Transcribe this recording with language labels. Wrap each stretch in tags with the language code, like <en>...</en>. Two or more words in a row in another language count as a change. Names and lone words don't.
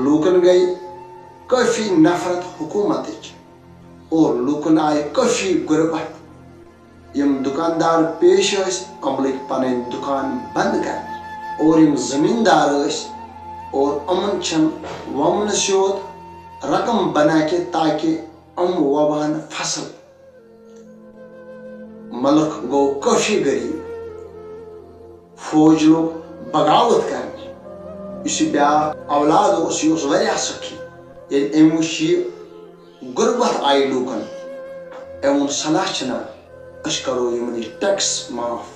<ks>لوٗکن گٔے کٲفی نفرت حکوٗمتٕچ اور لوٗکن آیہِ کٲفی غربت۔ یم دکاندار پیش ٲسۍ یِم لٔگۍ پنٕنۍ دُکان بند کرنہِ اور یم زمیندار ٲسۍ اور یِمن چھنہٕ وومنہٕ سیوٚد رقم</ks> <ur>بنا کے تاکہ</ur> <ks>یِم ووہن فصل۔ ملک گوٚو کٲفی غریب۔ فوج لوگ بغاوت کرنہِ۔ یُس یہِ بیاکھ اولاد اوس یہِ اوس واریاہ سخی۔ ییٚلہِ أمۍ وُچھ یہِ غربت آیہِ لوٗکن، أمۍ ووٚن صلاح چھنا أسۍ کرو یمن یہِ ٹیکس معاف۔</ks>